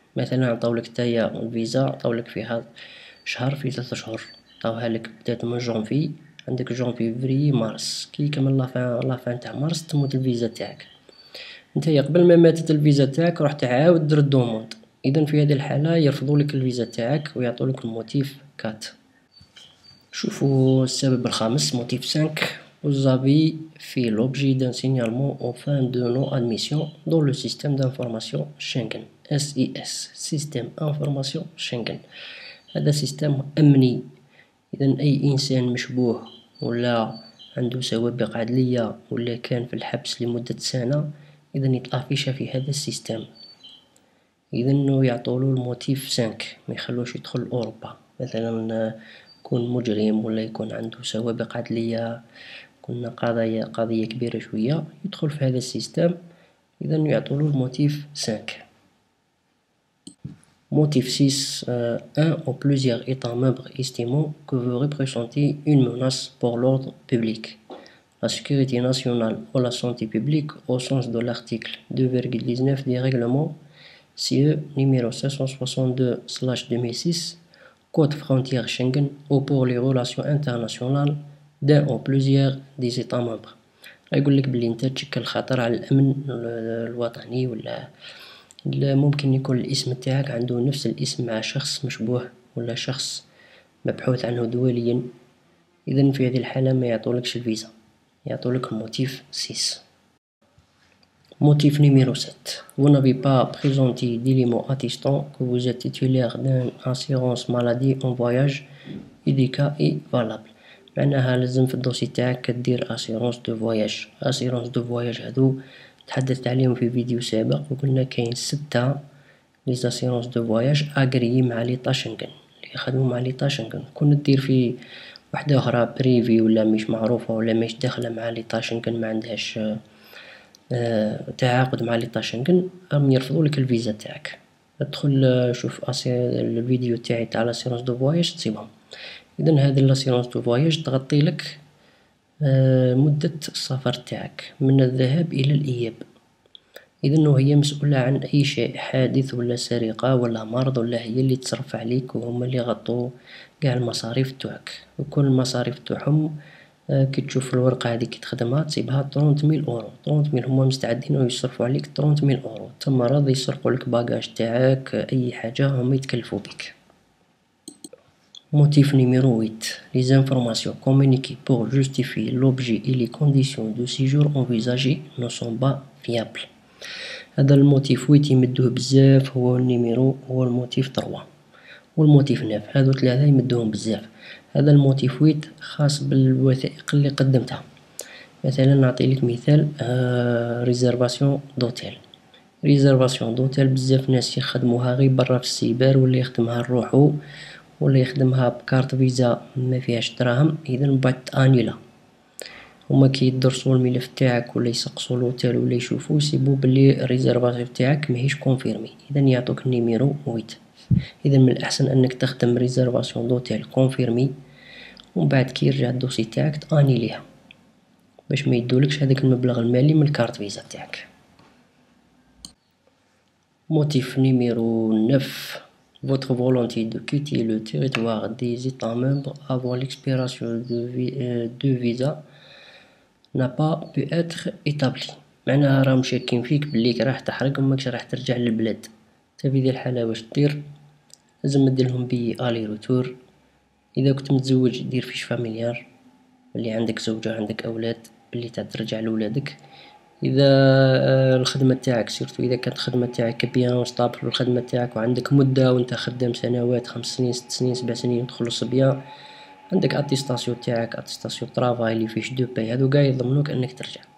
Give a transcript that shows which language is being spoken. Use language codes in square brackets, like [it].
[ar] مثلا عطاولك نتايا الفيزا عطاولك فيها شهر، في 3 شهور عطاوها لك بدات من جونفي، عندك جونفي فيفري مارس، كي يكمل لافان تاع مارس تموت الفيزا تاعك. نتايا قبل ما ماتت الفيزا تاعك رحت عاود درت دوموند. اذا في هذه الحالة يرفضولك الفيزا تاعك ويعطولك الموتيف 4. شوفوا السبب الخامس، موتيف 5: [fr] vous avez fait l'objet d'un signalement en fin de non-admission dans le système d'information Schengen SIS système information Schengen. [ar] هذا سيستم أمني. إذا أي إنسان مشبوه ولا عنده سوابق عدلية ولا كان في الحبس لمدة سنة إذا يتافيشا في هذا السيستم. إذا يعطولو الموتيف 5، ما يخلوش يدخل أوروبا. مثلا يكون مجرم ولا يكون عنده سوابق عدلية، كنا قضية كبيرة شوية، يدخل في هذا السيستم. إذا يعطولو الموتيف 5. [fr] Motif 6: un ou plusieurs États membres estimant que vous représentez une menace pour l'ordre public, la sécurité nationale ou la santé publique au sens de l'article 2,19 du règlement CE numéro 762/2006 Code frontière Schengen ou pour les relations internationales d'un ou plusieurs des États membres. [ar] يقول لك بلي انت تشكل خطر على الامن الوطني، ولا ممكن يكون الاسم تاعك عنده نفس الاسم مع شخص مشبوه ولا شخص مبحوث عنه دوليا. اذا في هذه الحالة ما يعطولكش الفيزا، يعطولك الموتيف 6. [fr] Motif numéro 7. Vous n'avez pas présenté d'éléments attestant que vous êtes titulaire d'une assurance maladie en voyage IDK est valable. [ar] معناها لازم في الدوسي تاعك كدير [fr] assurance de voyage. assurance de voyage [ar] هادو تحدثت عليهم في فيديو سابق وقلنا كاين 6 لي assurance de voyage اغريي مع ليطا شنغن اللي يخدموا مع ليطا شنغن. كون دير في وحدة أخرى بريفي ولا مش معروفة ولا مش داخلة مع ليطا شنغن ما عندهاش تعاقد مع ليطا شنغن راهم يرفضولك الفيزا تاعك. ادخل شوف الفيديو تاعي تاع لاسيرونس دو فواياج تصيبهم. اذا هذه لاسيرونس دو فواياج تغطي لك مدة السفر تاعك من الذهاب الى الاياب. اذا هي مسؤولة عن اي شيء حادث ولا سرقة ولا مرض ولا هي اللي تصرف عليك وهما اللي يغطوا قاع المصاريف تاعك وكل المصاريف تاعهم. كي تشوف الورقة هذه كي تخدمها تصيبها 30,000 أورو. 30,000 هما مستعدين يصرفوا عليك 30,000 أورو. تما راضي يسرقوا لك باجاج تاعك أي حاجة هما يتكلفوا بك. [fr] Motif numéro 8. Les informations communiquées pour justifier l'objet et les conditions de séjour envisagées ne sont pas fiables. [ar] هذا الموتيف 8 يمدوه بزاف هو النيميرو هو الموتيف 3 والموتيف 9. هادو 3 يمدوهم بزاف. هذا الموتيف 8 خاص بالوثائق اللي قدمتها. مثلا نعطي لك مثال ريزرفاسيون دوتيل. ريزرفاسيون دوتيل بزاف ناس يخدموها غير برا في السيبر ولا يخدمها لروحو ولا يخدمها بكارت فيزا ما فيهاش دراهم. اذا من بعد انيلا هما كي يدرسوا الملف تاعك ولا يسقسوا لوتيل ولا يشوفوا يسيبوا بلي الريزرفاسيون تاعك ماهيش كونفيرمي. اذا يعطوك النيميرو 8. اذا من الاحسن انك تخدم ريزرفاسيون دوتيل كونفيرمي ومن بعد كي يرجع الدوسي تاعك تانيليها باش ما يدولكش هذاك المبلغ المالي من الكارت فيزا تاعك. موتيف [fr] numéro 9. Votre volonté de quitter le territoire des États membres avant l'expiration de visa n'a pas pu être établie. [ar] معناها راهم شاكين فيك بليك راح تحرق وماكش راح ترجع للبلاد. انت في ذي الحالة واش دير؟ لازم ديرلهم بي الي روتور. اذا كنت متزوج دير فيش فاميليار اللي عندك زوجة عندك اولاد اللي ترجع لولادك. اذا الخدمة تاعك سيرتو اذا كانت الخدمة تاعك بيان ستابل الخدمة تاعك وعندك مدة وانت خدام سنوات 5 سنين 6 سنين 7 سنين تخلص بيان عندك اتيستاسيون تاعك اتيستاسيون طرافاي اللي فيش دو باي هادو قاع يضمنوك انك ترجع.